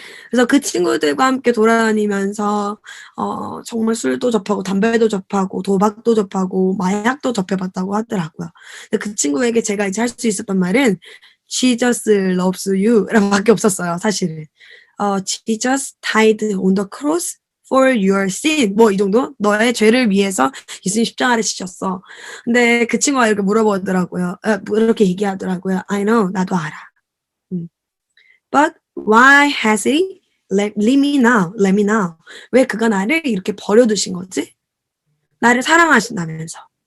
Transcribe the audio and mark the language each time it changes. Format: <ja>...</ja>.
<ko>그래서 그 친구들과 함께 돌아다니면서 정말 술도 접하고 담배도 접하고 도박도 접하고 마약도 접해봤다고 하더라고요. 근데 그 친구에게 제가 이제 할 수 있었던 말은</ko> <en>Jesus loves you</en> <ko>라고 밖에 없었어요, 사실은.</ko> <en>Jesus died on the cross for your sin.</en> <ko>뭐 이 정도? 너의 죄를 위해서 예수님 십자가를 지셨어. 근데 그 친구가 이렇게 물어보더라고요. 이렇게 얘기하더라고요.</ko> <en>I know,</en> <ko>나도 알아.</ko> <en>But why has he let me now? Let me now.</en> <ko>왜 그가 나를 이렇게 버려두신 거지? 나를 사랑하신다면서.</ko>